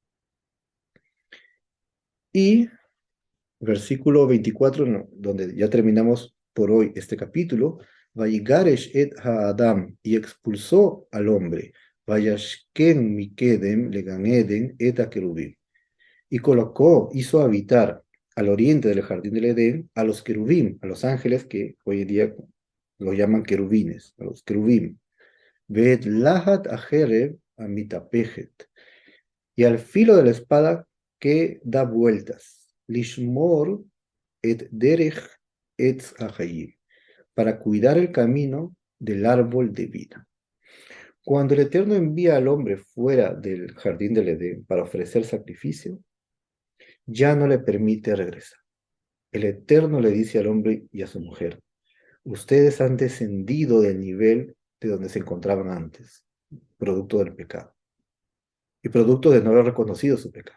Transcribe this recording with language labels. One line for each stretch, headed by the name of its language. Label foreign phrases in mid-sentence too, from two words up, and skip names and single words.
Spanish: Y versículo 24, donde ya terminamos por hoy este capítulo,
Hebrew: ויגרש את האדם,
Spanish: y expulsó al hombre,
Hebrew: וישכן מקדם לגן עדן את הכרבים,
Spanish: y colocó, hizo habitar al oriente del jardín del Edén a los querubim, a los ángeles que hoy en día los llaman querubines, a los querubim.
Hebrew: ואת להט החרב המתהפכת,
Spanish: y al filo de la espada que da vueltas,
Hebrew: לשמר את דרך עץ החיים,
Spanish: para cuidar el camino del árbol de vida. Cuando el Eterno envía al hombre fuera del jardín del Edén para ofrecer sacrificio, ya no le permite regresar. El Eterno le dice al hombre y a su mujer, ustedes han descendido del nivel de donde se encontraban antes, producto del pecado, y producto de no haber reconocido su pecado.